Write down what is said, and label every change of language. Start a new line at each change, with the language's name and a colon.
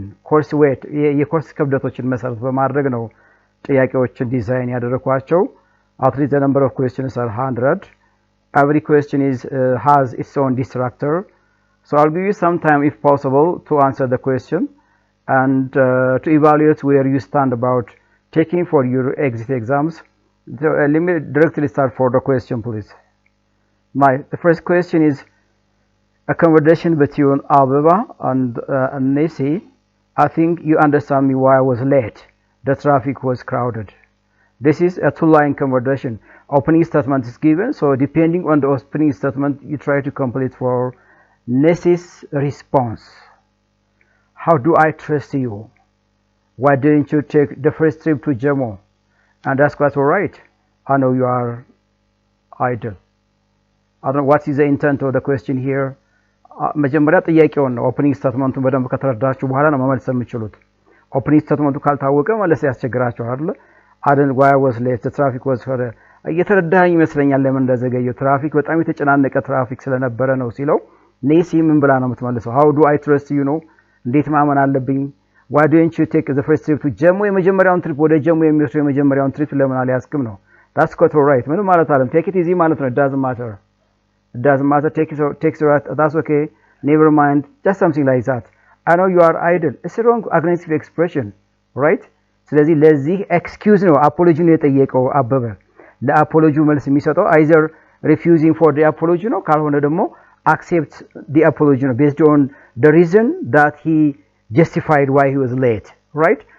Amharic: ኮርስ ዌት የኮርስ ክብደቶችን መሰረት በማድረግ ነው ጥያቄዎችን ዲዛይን ያደረኳቸው።
English: At least the number of questions are 100. Every question has its own distractor. So I'll give you some time if possible to answer the question and to evaluate where you stand about taking for your exit exams. So, let me directly start for the question, please. The first question is a conversation between Abeba and Nisi. I think you understand me why I was late. The traffic was crowded. This is a two-line conversation. Opening statement is given, so depending on the opening statement, you try to complete for Nessi's response. How do I trust you? Why didn't you take the first trip to Jammu? And that's quite all right. I know you are idle. I don't know what is the intent of the question here.
Amharic: መጀመሪያ ጥያቄውን ነው ኦፕኒንግ ስቴትመንቱን በደንብ ከተረዳችሁ በኋላ ነው መመለስ የምትችሉት። ኦፕኒንግ ስቴትመንቱ ካልታወቀ መለስ ያስቸግራችኋል አይደል? አደን
English: why was late the traffic was for
Amharic: እየተረዳኝ ይመስለኛል ለምን እንደዘገየው ትራፊክ በጣም የተጨናነቀ ትራፊክ ስለነበረ ነው ሲለው ኔሲ ምን ብላ ነው የምትመልሰው?
English: how do I trust you
Amharic: ነው እንዴት ማመን አለብኝ?
English: why don't you take the first trip to Jammu
Amharic: የመጀመሪያውን ትሪፕ ወደ ጀሙ የሚወስደው የመጀመሪያውን ትሪፕ ለምን አልያዝክም ነው?
English: that's quite all right
Amharic: ምን ማለት አይደለም
English: take it easy
Amharic: ማለት ነው.
English: it doesn't matter take it right that's okay never mind just something like that. I know you are idle. It's a wrong aggressive expression, right?
Amharic: ስለዚህ ለዚህ ኤክስኪውዝ ነው አፖሎጂ ነው የጠየቀው አበበ። ለአፖሎጂው መልስ የሚሰጠው
English: either refusing for the apology
Amharic: ነው ካልሆነ ደግሞ
English: accept the apology ነው based on the reason that he justified why he was late, right?